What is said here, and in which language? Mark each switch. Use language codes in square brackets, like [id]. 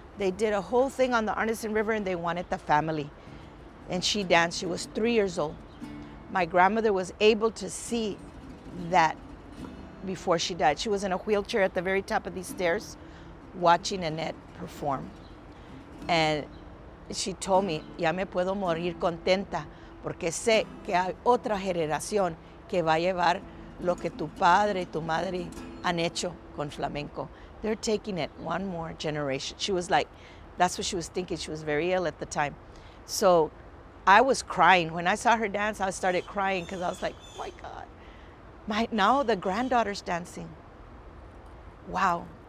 [en] They did a whole thing on the Anderson River, and they wanted the family. And she danced. She was 3 years old. My grandmother was able to see that before she died. She was in a wheelchair at the very top of these stairs watching Annette perform. And she told me, [es] ya me puedo morir contenta porque sé que hay otra generación que va a llevar lo que tu padre y tu madre han hecho con flamenco. [en] They're taking it one more generation. She was like, that's what she was thinking. She was very ill at the time. So I was crying. When I saw her dance, I started crying because I was like, oh my God. Now the granddaughter's dancing. Wow.